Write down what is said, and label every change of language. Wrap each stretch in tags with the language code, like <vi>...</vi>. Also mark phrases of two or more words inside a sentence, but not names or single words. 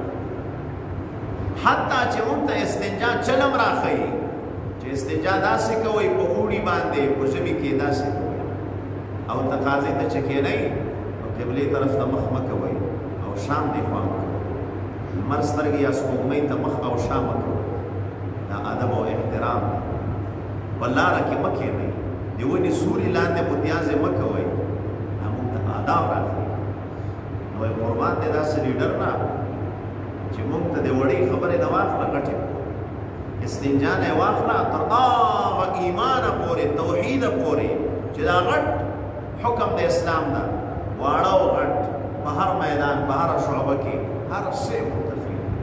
<ps>حتی چې موږ ته استنجا چلم راښیي چې استنجا داسې کوئ په اوړي باندې په ژمي کې داسې کوئ او تقاضې ته چې کښېنئ نو قبلې طرف ته مخ مه کوئ او شام دې خوا مه کوئ لمر سترګې یا سپوږمۍ ته مخ او شا مه کوئ دا ادب او احترام دی په لاره کې مه کښېنئ د ونې سوري لاندې متیازې مه کوئ دا موږ ته آداب راښیي قربان دے دا سے لیڈر نا چې موږ ته د وړې خبرې نه واخله غټې استنجا نه واخله تر هغه ایمانه پورې توحیده پورې چې دا غټ حکم د اسلام ده واړه او غټ په هر میدان په هر شعبه کې هر څه متفق</ps>